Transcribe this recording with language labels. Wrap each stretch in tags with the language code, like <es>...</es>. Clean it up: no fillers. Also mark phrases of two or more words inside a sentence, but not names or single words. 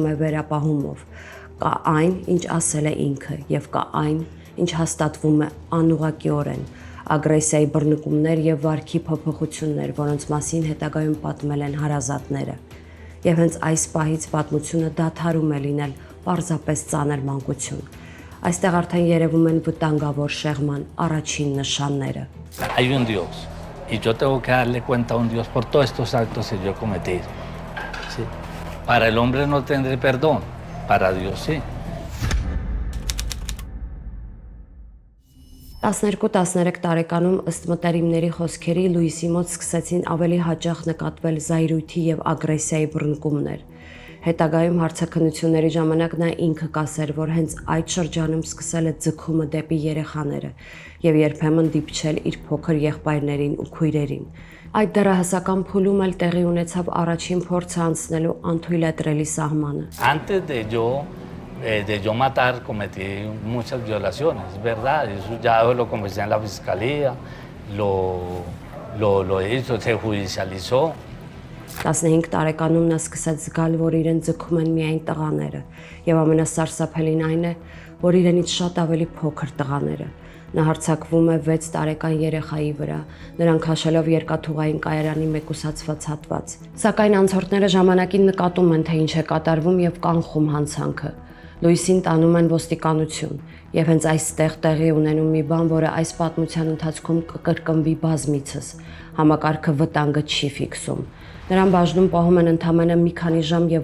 <hy>է վերապահումով։ Կա այն, ինչ ասել է ինքը, եւ կա այն, ինչ հաստատվում է անուղղակիորեն։ Ագրեսիայի բռնկումներ եւ վարքի փոփոխություններ, որոնց մասին հետագայում պատմել են հարազատները։ Եվ հենց այս պահից պատմությունը դադարում է լինել պարզապես ծանր մանկություն։ Այստեղ արդեն երևում են վտանգավոր շեղման առաջին նշանները։</hy> <es>Hay un Dios y yo tengo que darle cuenta a un Dios por todos estos actos que yo he cometido. ¿Sí? Para el hombre no tendré perdón, para Dios sí.</es> <hy>12-13 տարեկանում ըստ մտերիմների խոսքերի Լուիսի մոտ սկսեցին ավելի հաճախ նկատվել զայրույթի եւ ագրեսիայի բռնկումներ։ Հետագայում հարցաքննությունների ժամանակ նա ինքը կասեր, որ հենց այդ շրջանում սկսել է ձգումը դեպի երեխաները եւ երբեմն դիպչել իր փոքր եղբայրներին ու քույրերին։ Այդ դեռահասական փուլում էլ տեղի ունեցավ առաջին փորձը անցնելու անթույլատրելի սահմանը։</hy> <es>Antes de yo matar cometí muchas violaciones, es verdad, eso ya lo conversé en la fiscalía, lo hizo, se judicializó.</es> <hy>15 տարեկանում նա սկսեց զգալ, որ իրեն ձգում են միայն տղաները, եւ ամենասարսափելին այն է, որ իրենից շատ ավելի փոքր տղաները։ Նա հարձակվում է 6 տարեկան երեխայի վրա, նրան քաշելով երկաթուղային կայարանի մեկուսացված հատված։ Սակայն անցորդները ժամանակին նկատում են, թե ինչ է կատարվում եւ կանխում հանցանքը։ Լուիսին տանում են ոստիկանություն, եւ հենց այստեղ տեղի ունենում մի բան, որը այս պատմության ընթացքում կկրկնվի բազմիցս։ Համակարգը վտանգը չի ֆիքսում։ Նրան բաժնում պահում են ընդամենը մի քանի ժամ եւ</hy>